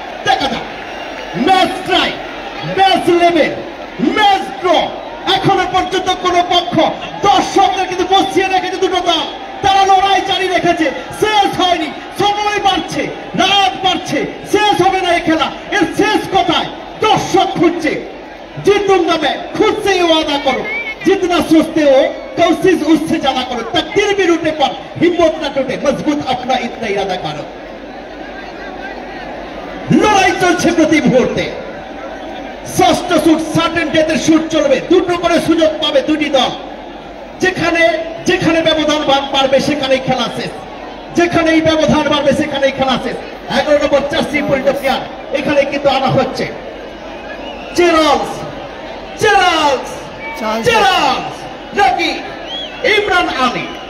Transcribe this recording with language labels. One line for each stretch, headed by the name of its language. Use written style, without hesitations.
Bangla: দেখা যাক match try, match level, match draw. এখনো পর্যন্ত কোন পক্ষ দর্শকদের কিন্তু বসিয়ে রেখেছে দুটো দল, তারা লড়াই জারি রেখেছে। শেষ হয়নি, সময় বাড়ছে, রাত বাড়ছে, শেষ হবে না এই খেলা। এর শেষ কোথায়? দর্শক খুঁজছে।
Hindi: जीतूंगा मैं, खुद से ये वादा करो, जितना सोचते हो कोशिश उससे ज्यादा करो, तकदीर भी टूटने पर हिम्मत न टूटे, मजबूत अपना इतना इरादा करो।
Bangla: লড়াই চলছে প্রতি মুহূর্তে। ষষ্ঠ শুট, সার্টেন ডেথের শুট চলবে, দুটো করে সুযোগ পাবে দুটি দল। যেখানে যেখানে ব্যবধান পারবে সেখানেই খেলা শেষ। যেখানে এই ব্যবধান বাড়বে সেখানেই খেলা শেষ। 11 নম্বর জার্সি পরিহিত প্লেয়ার এখানে কিন্তু আনা হচ্ছে চেরালস চেরালস চেরালস নাকি ইমরান আলী।